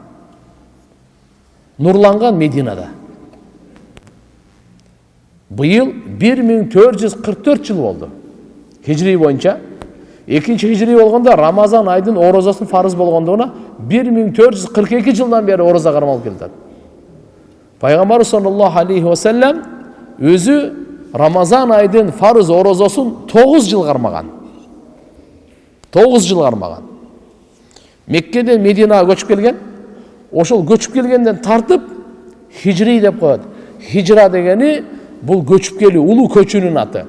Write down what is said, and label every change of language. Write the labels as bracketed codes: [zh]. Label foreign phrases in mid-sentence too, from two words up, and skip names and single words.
[ky] Нурланган Мединада. Быйыл 1444 жыл болду. Хижри боюнча 2 хижри болгондо Рамазан айдын орозосун фарыз болгондугуна 1442 жылдан бери ороза кармалып келатат. Пайгамбар [ar] صلى الله عليه وسلم [ky] өзү Рамазан айдын фарыз орозосун 9 жыл кармаган. 9 жыл кармаган. Меккеден Мединага көчүп келген. Ошол көчүп келгенден тартып хижри деп коет. Хижра дегени бул көчүп келүү, улуу көчүүнүн аты.